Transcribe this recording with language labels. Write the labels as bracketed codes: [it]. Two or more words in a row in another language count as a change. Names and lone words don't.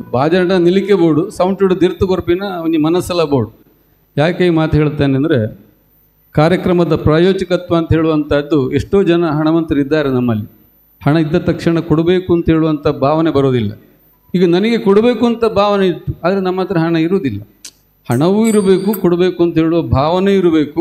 [tcy] ಬಾಜನಡ ನಿಲಿಕೆ ಬೋಡು, ಸೌಂಟು ದಿರ್ತು ಕೊರಪಿನ ಒಂಜಿ ಮನಸ್ಸೆಲ್ಲ ಬೋಡು. [kn] ಯಾಕೆ ಈ ಮಾತು ಹೇಳ್ತೇನೆ ಅಂದರೆ, ಕಾರ್ಯಕ್ರಮದ ಪ್ರಾಯೋಜಕತ್ವ ಅಂತ ಹೇಳುವಂಥದ್ದು ಎಷ್ಟೋ ಜನ ಹಣವಂತರಿದ್ದಾರೆ ನಮ್ಮಲ್ಲಿ. ಹಣ ಇದ್ದ ತಕ್ಷಣ ಕೊಡಬೇಕು ಅಂತ ಹೇಳುವಂಥ ಭಾವನೆ ಬರೋದಿಲ್ಲ. ಈಗ ನನಗೆ ಕೊಡಬೇಕು ಅಂತ ಭಾವನೆ ಇತ್ತು, ಆದರೆ ನಮ್ಮ ಹತ್ರ ಹಣ ಇರುವುದಿಲ್ಲ. ಹಣವೂ ಇರಬೇಕು, ಕೊಡಬೇಕು ಅಂತ ಹೇಳುವ ಭಾವನೆ ಇರಬೇಕು.